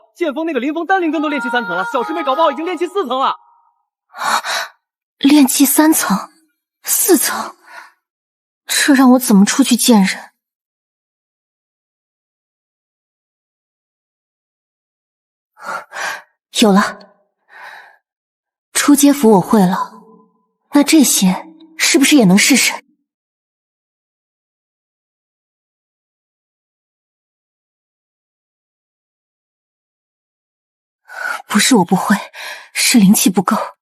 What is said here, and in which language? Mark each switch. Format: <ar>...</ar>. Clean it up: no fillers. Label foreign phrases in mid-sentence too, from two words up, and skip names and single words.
<zh>劍鋒那個林峰單靈根都練氣3層了，小師妹搞不好已經練氣4層了。練氣3層、4層，這讓我怎麼出去見人？有了，初階符我會了， 那這些是不是也能試試？不是我不會，是灵氣不夠。</zh>